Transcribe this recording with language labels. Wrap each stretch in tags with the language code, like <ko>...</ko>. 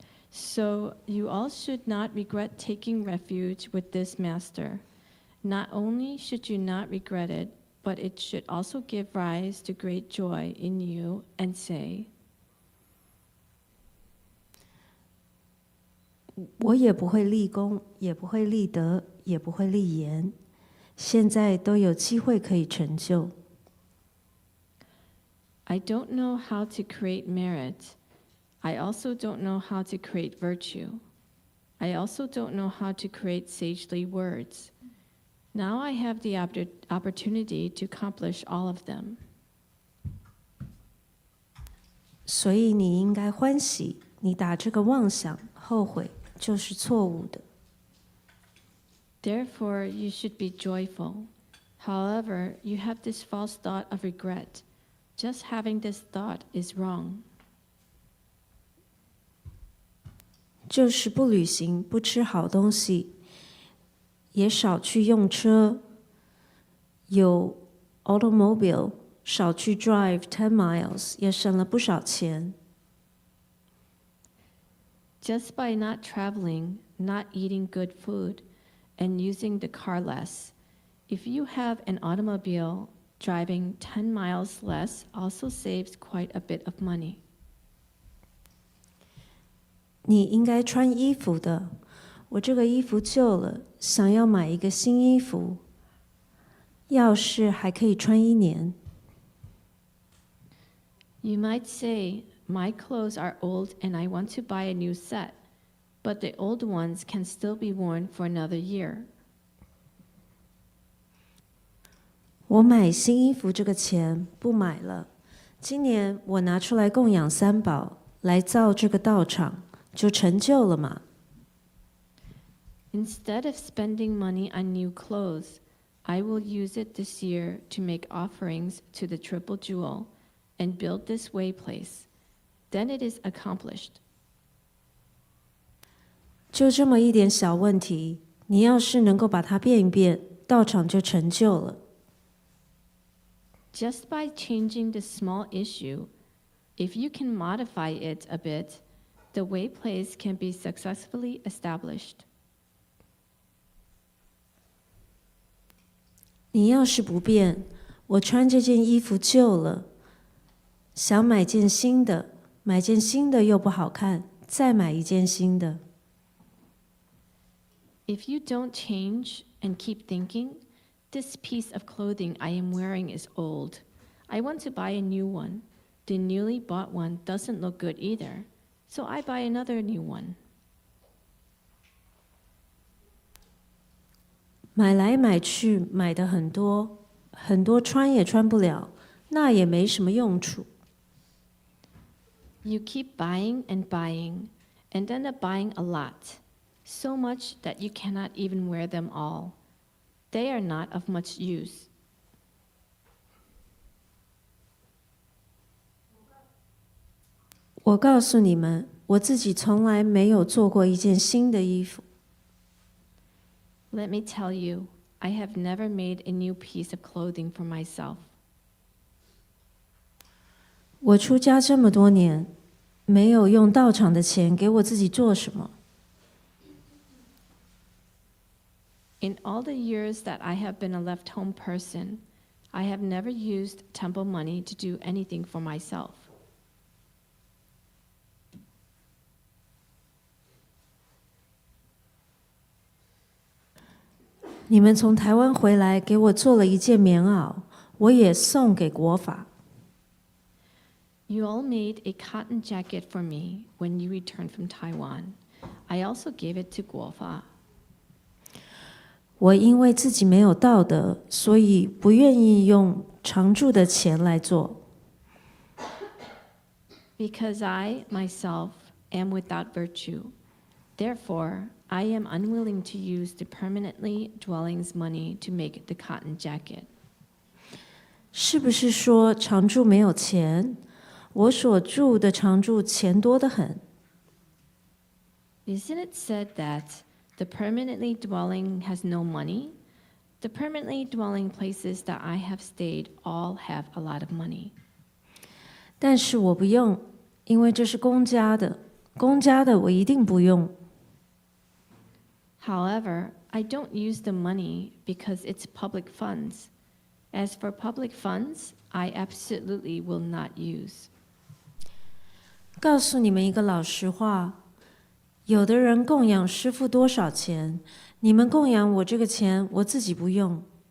<en>So you all should not regret taking refuge with this master. Not only should you not regret it, but it should also give rise to great joy in you and say,</en> <zh>我也不会立功，也不会立德，也不会立言，现在都有机会可以成就。</zh> <en>I don't know how to create merit. I also don't know how to create virtue. I also don't know how to create sagely words. Now I have the opportunity to accomplish all of them.</en> <zh>所以你应该欢喜，你打这个妄想，后悔就是错误的。</zh> <en>Therefore, you should be joyful. However, you have this false thought of regret. Just having this thought is wrong.</en> <zh>就是不旅行，不吃好东西，也少去用车，有 automobile， 少去</zh> <en>drive 10 miles，</en> <zh>也省了不少钱。</zh> <en>Just by not traveling, not eating good food, and using the car less, if you have an automobile, driving 10 miles less also saves quite a bit of money.</en> <zh>你应该穿衣服的，我这个衣服旧了，想要买一个新衣服，要是还可以穿1年。</zh> <en>You might say, my clothes are old and I want to buy a new set, but the old ones can still be worn for another year.</en> <zh>我买新衣服这个钱不买了，今年我拿出来供养三宝，来造这个道场，就成就了嘛。</zh> <en>Instead of spending money on new clothes, I will use it this year to make offerings to the Triple Jewel and build this way place. Then it is accomplished.</en> <zh>就这么一点小问题，你要是能够把它变一变，道场就成就了。</zh> <en>Just by changing this small issue, if you can modify it a bit, the way place can be successfully established.</en> <zh>你要是不变，我穿这件衣服旧了，想买件新的，买件新的又不好看，再买一件新的。</zh> <en>If you don't change and keep thinking, this piece of clothing I am wearing is old. I want to buy a new one. The newly bought one doesn't look good either, so I buy another new one.</en> <zh>买来买去，买的很多，很多穿也穿不了，那也没什么用处。</zh> <en>You keep buying and buying, and end up buying a lot, so much that you cannot even wear them all. They are not of much use.</en> <zh>我告诉你们，我自己从来没有做过一件新的衣服。</zh> <en>Let me tell you, I have never made a new piece of clothing for myself.</en> <zh>我出家这么多年，没有用道场的钱给我自己做什么。</zh> <en>In all the years that I have been a left-home person, I have never used temple money to do anything for myself.</en> <zh>你们从台湾回来，给我做了一件棉袄，我也送给国法。</zh> <en>You all made a cotton jacket for me when you returned from Taiwan. I also gave it to Guofa.</en> <zh>我因为自己没有道德，所以不愿意用常住的钱来做。</zh> <en>Because I, myself, am without virtue. Therefore, I am unwilling to use the permanently dwelling's money to make the cotton jacket.</en> <zh>是不是说常住没有钱？我所住的常住钱多得很。</zh> <en>Isn't it said that the permanently dwelling has no money? The permanently dwelling places that I have stayed all have a lot of money.</en> <zh>但是我不用，因为这是公家的，公家的我一定不用。</zh> <en>However, I don't use the money because it's public funds. As for public funds, I absolutely will not use.</en> <zh>告诉你们一个老实话，有的人供养师父多少钱，你们供养我这个钱，我自己不用。</zh>